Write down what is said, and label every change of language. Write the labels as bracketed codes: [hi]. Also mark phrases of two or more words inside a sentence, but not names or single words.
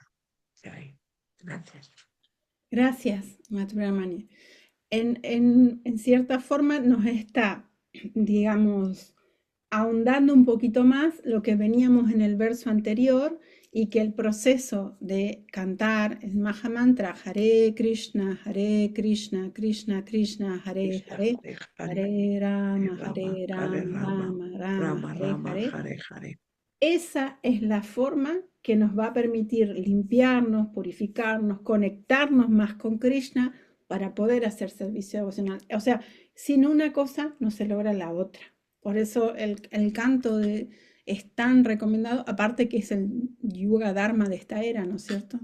[es] Gracias. Gracias, Maturamaña. En cierta forma nos está, digamos, ahondando un poquito más lo que veníamos en el verso anterior, y que el proceso de cantar el Mahamantra [sa] Hare Krishna, Krishna Krishna, Hare Hare, Hare Rama, Rama, Hare Hare. [es] Esa es la forma que nos va a permitir limpiarnos, purificarnos, conectarnos más con Krishna para poder hacer servicio devocional. O sea, sin una cosa no se logra la otra. Por eso el canto es tan recomendado, aparte que es el [sa] Yuga Dharma [es] de esta era, ¿no es cierto?